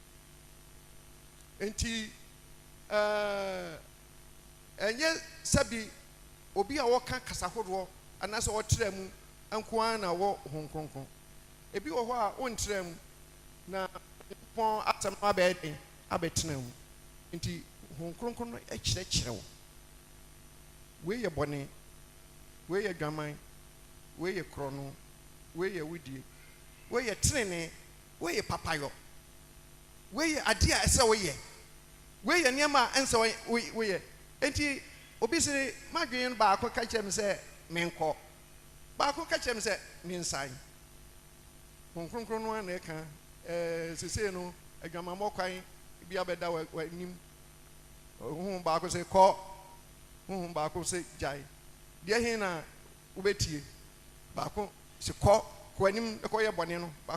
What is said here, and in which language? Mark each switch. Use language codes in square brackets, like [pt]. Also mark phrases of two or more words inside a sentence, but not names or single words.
[ak] enti enye sabi obi a wɔka kasa horoɔ anase wɔtrɛ mu ankoa na wɔ ho kronkron ebi wɔ hɔ a wɔntrɛ mu na pon atam abɛtena mu enti ho kronkron no ɛkyerɛkyerɛ wo we ye bɔne we ye dwaman we ye krono we ye wudie we ye trene we ye papayo we ye ade a ɛsɛ we ye nneɛma a ɛnsɛ we ye enti obi se madwen ba akɔ ka kyerɛ me sɛ menkɔ ba akɔ ka kyerɛ me sɛ mensan konkronkron no na ɛka sesei no adwamammɔ kwan bi abɛda wa nim hu ba akɔ sɛ kɔ hu ba akɔ sɛ gyae deɛ hin na wobɛtie ba akɔ sɛ kɔ anim ɛkɔ yɛ bɔne no ba